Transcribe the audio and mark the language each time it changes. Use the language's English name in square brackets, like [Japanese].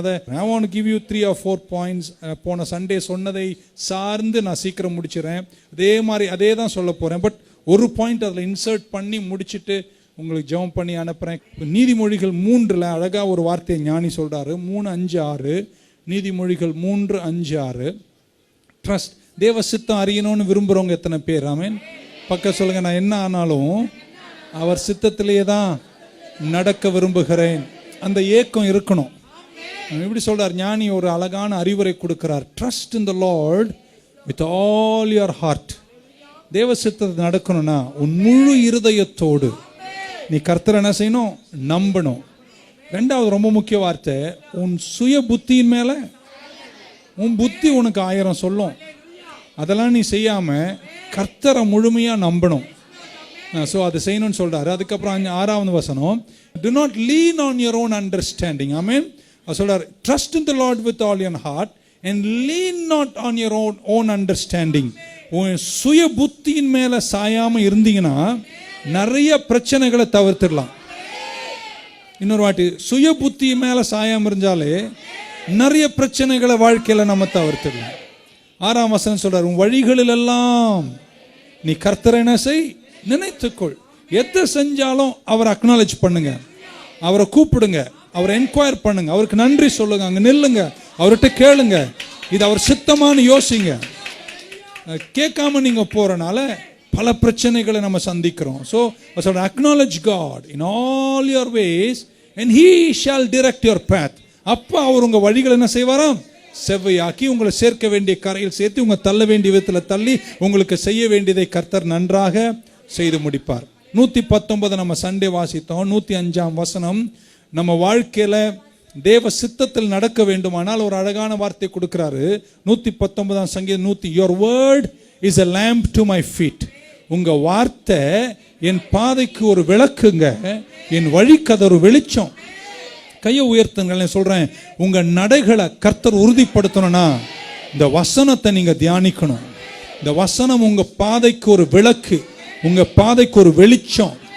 [English] அதை I want to give you 3 or 4 points. [Tamil] போன Sunday சொன்னதை சார்ந்து நான் சீக்கிரம் முடிச்சிடறேன். அதே தான் சொல்ல போகிறேன். பட் ஒரு பாயிண்ட் அதில் இன்சர்ட் பண்ணி முடிச்சுட்டு உங்களுக்கு ஜெபம் பண்ணி அனுப்புகிறேன். நீதிமொழிகள் 3 அழகாக ஒரு வார்த்தையை ஞானி சொல்கிறாரு. 3:5-6 நீதிமொழிகள் 3:5-6. ட்ரஸ்ட், தேவ சித்தம் அறியணும்னு விரும்புகிறவங்க எத்தனை பேர்? ஆமென். பக்கம் சொல்லுங்கள், நான் என்ன ஆனாலும் அவர் சித்தத்திலேயே தான் நடக்க விரும்புகிறேன். அந்த ஏக்கம் இருக்கணும். இப்படி சொல்றார் ஞானி, ஒரு அழகான அறிவுரை கொடுக்கிறார். [English] Trust in the Lord with all your heart. [Tamil] தேவ சித்தத்தை நடக்கணும்னா உன் முழு இருதயத்தோடு நீ கர்த்தரை என்ன செய்யணும்? நம்பணும். 2வது ரொம்ப முக்கிய வார்த்தை, உன் சுய புத்தியின் மேல, உன் புத்தி உனக்கு 1000 சொல்லும், அதெல்லாம் நீ செய்யாம கர்த்தரை முழுமையா நம்பணும். ஸோ அதை செய்யணும்னு சொல்றாரு. அதுக்கப்புறம் 6வது வசனம், [English] do not lean on your own understanding. [Tamil] ஆமென். அவர் சொல்றாரு, [English] trust in the Lord with all your heart and lean not on your own understanding. [Tamil] சுய புத்தியின் மேல சாயாம இருந்தீங்கன்னா நிறைய பிரச்சனைகளை தவிர்த்திடலாம். இன்னொரு வாட்டி, சுய புத்தி மேல சாயாம இருந்தாலே நிறைய பிரச்சனைகளை வாழ்க்கையில நம்ம தவிர்த்திடலாம். 6ஆம் வசனம் சொல்றாரு, உன் வழிகளில் எல்லாம் நீ கர்த்தரை என்ன செய், நினைத்துக்கொள். எதை செஞ்சாலும் அவரை அக்னாலேஜ் பண்ணுங்க, அவரை கூப்பிடுங்க, அவரை என்கொயர் பண்ணுங்க, அவருக்கு நன்றி சொல்லுங்க, அங்க நில்லுங்க, அவர்கிட்ட கேளுங்க, இது அவர் சித்தமானு யோசிங்க. கேட்காம நீங்க போறனால பல பிரச்சனைகளை நம்ம சந்திக்கிறோம். [English] So acknowledge God in all your ways and he shall direct your path. [Tamil] அப்போ அவர் உங்க வழிகளை என்ன செய்வாராம், செவ்வையாக்கி உங்களை சேர்க்க வேண்டிய கரையில் சேர்த்து உங்க தள்ள வேண்டிய விதத்தில் தள்ளி உங்களுக்கு செய்ய வேண்டியதை கர்த்தர் நன்றாக செய்து முடிப்பார். 119 நம்ம சண்டே வாசித்தோம். 105ஆம் வசனம், நம்ம வாழ்க்கையில தேவ சித்தத்தில் நடக்க வேண்டுமானால் ஒரு அழகான வார்த்தை கொடுக்கிறாரு. [English] 119ஆம் சங்கீதம் 100, your word is a lamp to my feet. [Tamil] உங்க வார்த்தை என் பாதைக்கு ஒரு விளக்குங்க, என் வழிக்கு அது ஒரு வெளிச்சம். கையை உயர்த்துங்க, சொல்றேன், உங்க நடைகளை கர்த்தர் உறுதிப்படுத்தணும்னா இந்த வசனத்தை நீங்க தியானிக்கணும். இந்த வசனம் உங்க பாதைக்கு ஒரு விளக்கு, உங்க பாதைக்கு ஒரு வெளிச்சம்.